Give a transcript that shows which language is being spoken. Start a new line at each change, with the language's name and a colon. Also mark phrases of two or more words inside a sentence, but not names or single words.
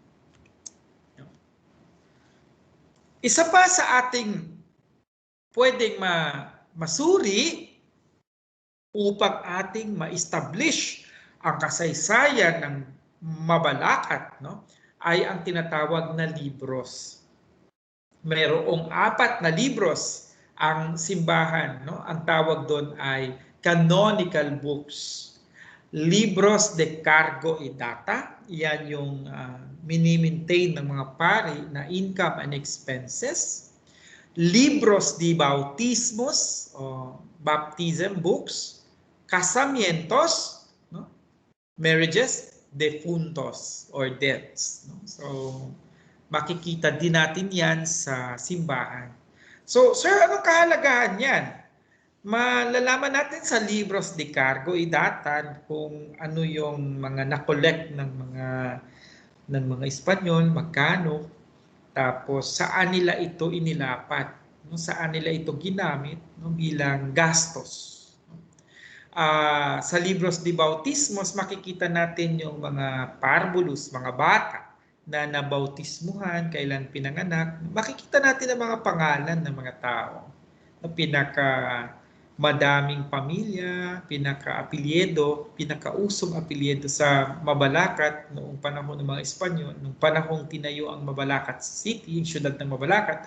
Filipino: Isa pa sa ating pwedeng masuri upang ating ma-establish ang kasaysayan ng Mabalacat, no, ay ang tinatawag na libros. Mayroong 4 na libros ang simbahan, no? Ang tawag doon ay
English: canonical books.
Spanish: Libros de cargo e data,
Filipino: yan yung mini-maintain ng mga pari na
English: income and expenses.
Spanish: Libros de bautismos
Filipino: o
English: baptism books,
Filipino: casamientos, no?
English: Marriages, defuntos or deaths.
Filipino: No? So, makikita din natin yan sa simbahan. So, sir, anong kahalagahan yan? Malalaman natin sa
Spanish: libros de cargo e data
Filipino: kung ano yung mga na-collect ng mga Espanyol, magkano, tapos saan nila ito inilapat, no? Saan nila ito ginamit, no? Bilang gastos. Sa
Spanish: libros de bautismos,
Filipino: makikita natin yung mga parvulus, mga bata na nabautismuhan, kailan pinanganak. Makikita natin ang mga pangalan ng mga tao. Madaming pamilya, pinaka-apelyedo, pinakausong apelyedo sa Mabalacat noong panahon ng mga Espanyol, noong panahong tinayo ang Mabalacat City, yung syudad ng Mabalacat.